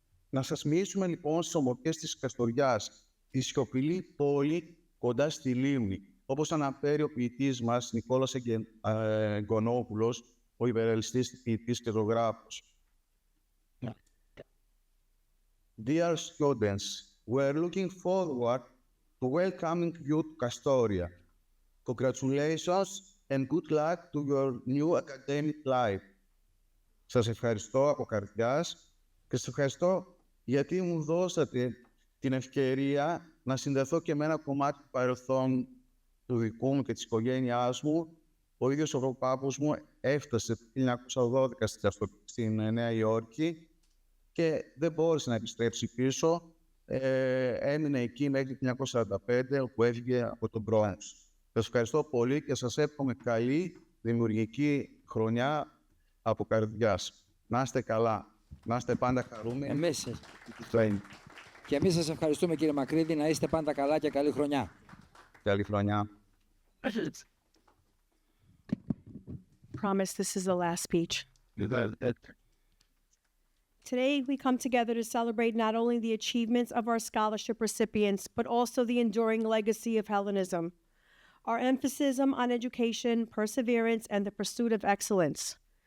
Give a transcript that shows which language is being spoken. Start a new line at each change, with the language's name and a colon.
Greek: Να σας μοιήσουμε λοιπόν στις ομορφιές της Καστοριάς, τη σιωπηλή πόλη κοντά στη λίμνη, όπως αναφέρει ο ποιητής μας Νικόλας Εγκονόπουλος, ο υπερελιστής ποιητής και ζωγράφος.
English: Dear students, we are looking forward to welcoming you to Castoria. Congratulations and good luck to your new academic life.
Greek: Σας ευχαριστώ από καρδιάς και σας ευχαριστώ γιατί μου δώσατε την ευκαιρία να συνδεθώ και με ένα κομμάτι του παρελθόν του δικού μου και της οικογένειάς μου. Ο ίδιος ο πάπους μου έφτασε το 1912 στην Νέα Υόρκη και δεν μπόρεσε να επιστρέψει πίσω. Έμεινε εκεί μέχρι το 1945, όπου έφυγε από τον Bronx. Σας ευχαριστώ πολύ και σας εύχομαι καλή δημιουργική χρονιά από καρδιάς. Να είστε καλά. Να είστε πάντα χαρούμενοι. Και εμείς σας ευχαριστούμε, κύριε Μακρύδη, να είστε πάντα καλά και καλή χρονιά. Καλή χρονιά.
English: Promise this is the last speech. Today, we come together to celebrate not only the achievements of our scholarship recipients, but also the enduring legacy of Hellenism, our emphasis on education, perseverance, and the pursuit of excellence.